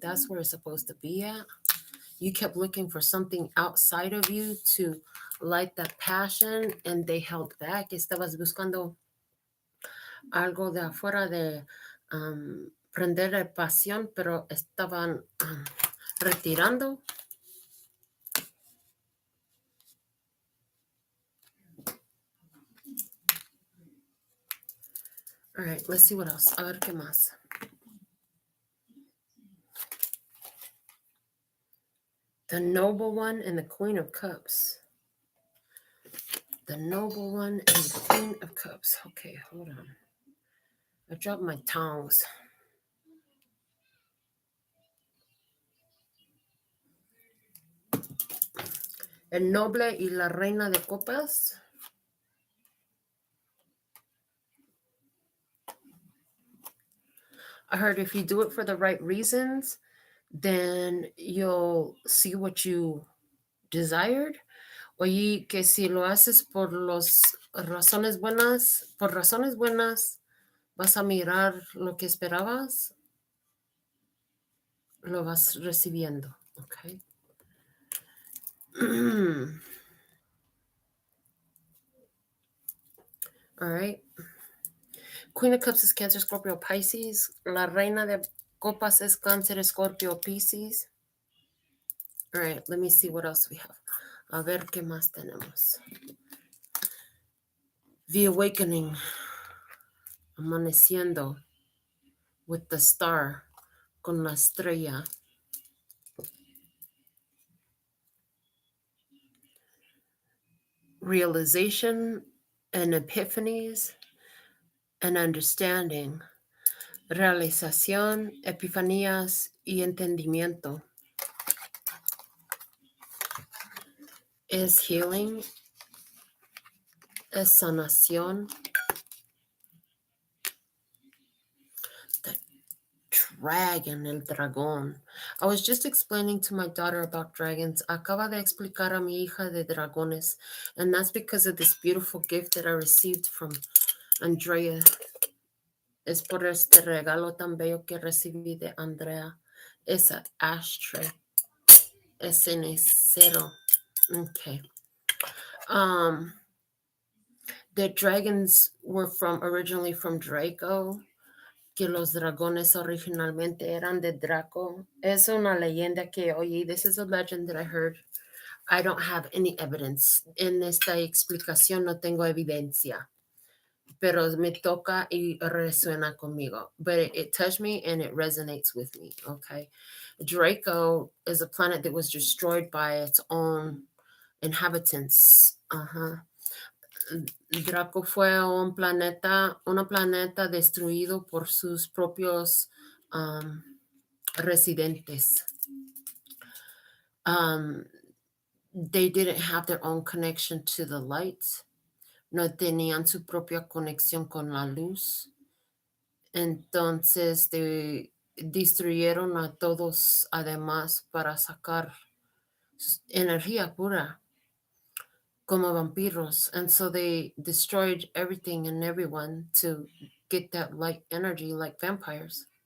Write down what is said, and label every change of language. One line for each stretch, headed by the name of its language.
English: That's where it's supposed to be at. You kept looking for something outside of you to light that passion, and they held back.
Spanish: Estabas buscando algo de afuera de prender la pasión, pero estaban retirando.
English: All right, let's see what else.
Spanish: A ver qué más.
English: The Noble One and the Queen of Cups. The Noble One and the Queen of Cups. Okay, hold on. I dropped my tongs.
Spanish: El Noble y la Reina de Copas.
English: I heard if you do it for the right reasons, then you'll see what you desired.
Spanish: Oye, que si lo haces por razones buenas, vas a mirar lo que esperabas, lo vas recibiendo,
English: okay? All right. Queen of Cups is Cancer, Scorpio, Pisces.
Spanish: La Reina de Copas es Cáncer, Scorpio, Pisces.
English: All right, let me see what else we have.
Spanish: A ver qué más tenemos.
English: The Awakening.
Spanish: Amaneciendo
English: with the star,
Spanish: con la estrella.
English: Realization and epiphanies and understanding.
Spanish: Realización, epifanías y entendimiento. Es
English: healing.
Spanish: Es sanación. The dragon, el dragón.
English: I was just explaining to my daughter about dragons.
Spanish: Acaba de explicar a mi hija de dragones.
English: And that's because of this beautiful gift that I received from Andrea.
Spanish: Es por este regalo tan bello que recibí de Andrea. Esa ashtray. Ese necero. Okay.
English: The dragons were originally from Draco,
Spanish: que los dragones originalmente eran de Draco. Es una leyenda que oí.
English: This is a legend that I heard. I don't have any evidence.
Spanish: En esta explicación no tengo evidencia. Pero me toca y resuena conmigo.
English: But it touched me and it resonates with me, okay? Draco is a planet that was destroyed by its own inhabitants.
Spanish: Draco fue una planeta destruido por sus propios residentes.
English: They didn't have their own connection to the light.
Spanish: No tenían su propia conexión con la luz. Entonces destruyeron a todos además para sacar energía pura. como vampiros.
English: And so they destroyed everything and everyone to get that light energy like vampires.